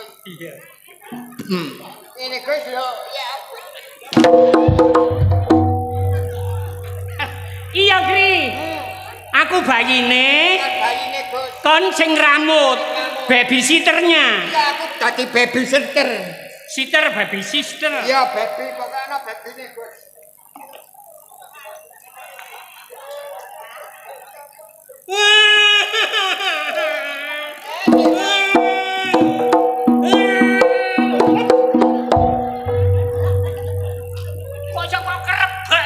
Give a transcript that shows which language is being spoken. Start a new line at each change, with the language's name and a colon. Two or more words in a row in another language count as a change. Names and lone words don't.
Javanese: Iya. Ngene, Gus lho. Ya. Iya, Kri. Aku bayine. Kan bayine, Gus. Kon sing rambut. Babysitternya. Ya aku dadi babysitter.
English: Sitter baby sister.
Javanese: Ya baby pokoknya ana babyne, Gus. Kok kerep bae.